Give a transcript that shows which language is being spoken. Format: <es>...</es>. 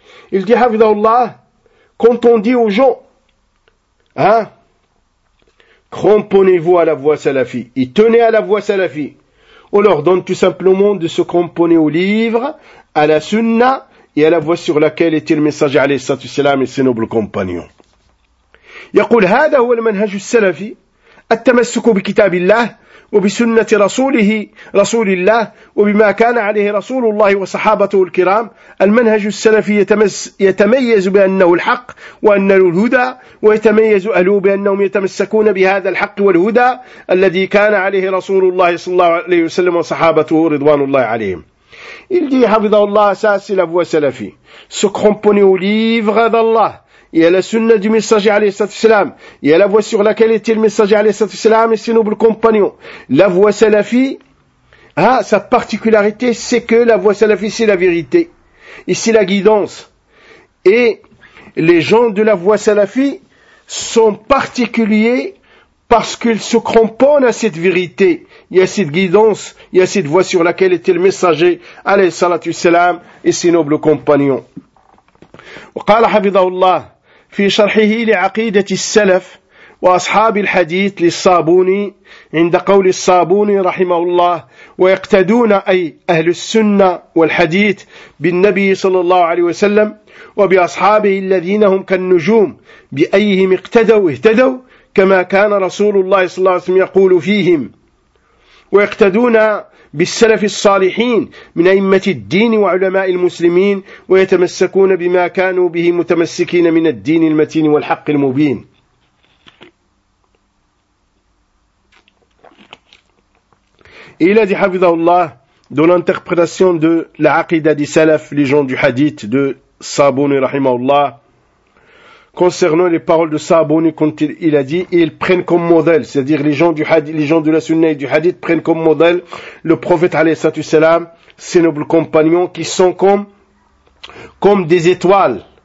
<fr>Il dit, Hafidhahullah, quand on dit aux gens, hein, cramponnez-vous à la voie salafie, et tenez à la voie salafie, on leur donne tout simplement de se cramponner au livre, à la sunna, et à la voie sur laquelle était le messager alayhi salatu salam et ses nobles compagnons.</fr> <ar>يقول, هذا هو المنهج السلفي, التمسك بكتاب الله, وبسنة رسوله رسول الله وبما كان عليه رسول الله وصحابته الكرام المنهج السلفي يتميز بأنه الحق وأنه الهدى ويتميز أهله بأنهم يتمسكون بهذا الحق والهدى الذي كان عليه رسول الله صلى الله عليه وسلم وصحابته رضوان الله عليهم.</ar> <fr>Il dit,</fr> <ar>حفظه الله أساس</ar> <fr>la voie salafi, se cramponner au livre d'Allah et à la sunna du messager alayhi sallallahu alayhi sallam, et à la voie sur laquelle était le messager alayhi sallallahu alayhi sallam et ses nobles compagnons. La voie salafi, ah, sa particularité, c'est que la voie salafi, c'est la vérité. Et c'est la guidance. Et les gens de la voie salafi sont particuliers parce qu'ils se cramponnent à cette vérité. Il y a cette guidance, il y a cette voie sur laquelle était le messager alayhi sallallahu alayhi sallam et ses nobles compagnons.</fr> <ar>وقال حفظه الله في شرحه لعقيدة السلف وأصحاب الحديث للصابوني عند قول الصابوني رحمه الله ويقتدون أي أهل السنة والحديث بالنبي صلى الله عليه وسلم وبأصحابه الذين هم كالنجوم بأيهم اقتدوا اهتدوا كما كان رسول الله صلى الله عليه وسلم يقول فيهم ويقتدون بالسلف الصالحين من أئمة الدين وعلماء المسلمين ويتمسكون بما كانوا به متمسكين من الدين المتين والحق المبين. إلى دي حفظه الله دون</ar> <fr>l'interprétation de la aqida des salaf, les gens du hadith de Sabouni رحمه الله concernant les paroles de Sabouni, quand il a dit, ils prennent comme modèle, c'est-à-dire les gens du hadith, les gens de la sunna et du hadith prennent comme modèle le prophète alayhi salatu salam, ses nobles compagnons qui sont comme des étoiles.</fr>